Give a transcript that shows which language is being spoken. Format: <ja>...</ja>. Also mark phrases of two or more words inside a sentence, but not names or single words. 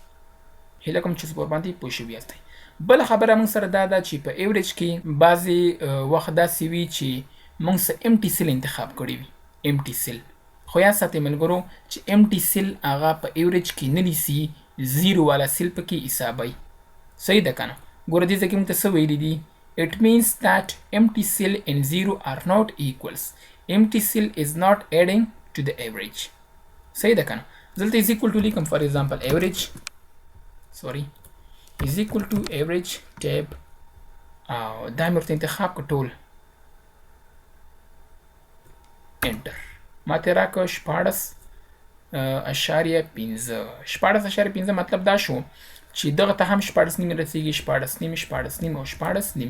<ps>هیله کوم چې اوس ورباندې پوه شوي یاستئ. بله خبره موږ سره دا ده چې په ایوریج کې بعضې وخت داسې وي چې موږ څه</ps> <en>empty cell</en> <ps>انتخاب کړي وي.</ps> <en>empty cell</en> <ps>خو یاد ساتئ ملګرو چې</ps> <en>empty cell</en> <ps>هغه په ایوریج کې نه نیسي، زیرو والا سیل پکې حسابوي. صحیح ده که نه؟ ګوره دې ځای کې موږ ته څه ویلي دي.</ps> <en>It means that empty cell and zero are not equals. Empty cell is not adding to the average.</en> <ps>صحیح ده که نه؟ دلته</ps> <en>is equal to</en> <ps>لیکم</ps> <en>for example average is equal to average tab</en> <ps>او دا مې ورته انتخاب کړ ټول انټر ماته راکړه 14.15 مطلب دا شو چې دغه ته هم 14 نیم رسیږي 14 نیم او 14 نیم.</ps>